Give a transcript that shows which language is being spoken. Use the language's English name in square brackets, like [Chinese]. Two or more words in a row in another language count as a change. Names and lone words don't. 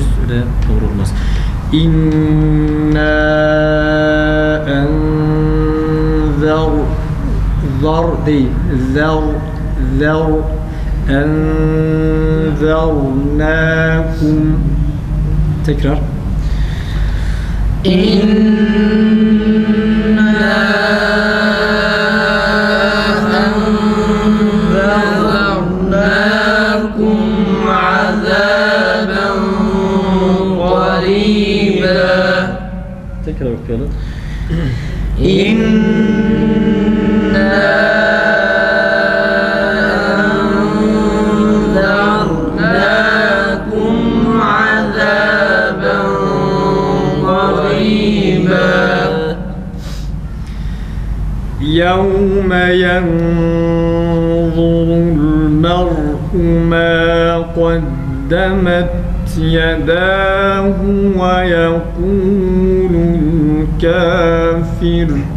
[Turkish] Öyle doğru olmaz. İnna zar değil. [Arabic] ذر أنذرناكم. [Turkish] Tekrar. [Arabic] إنا أنذرناكم عذابا قريبا. [Turkish] Tekrar okuyalım. [Arabic] إنا أنذرناكم عذابا قريبا. يوم ينظر المرء ما قدمت يداه ويقول الكافر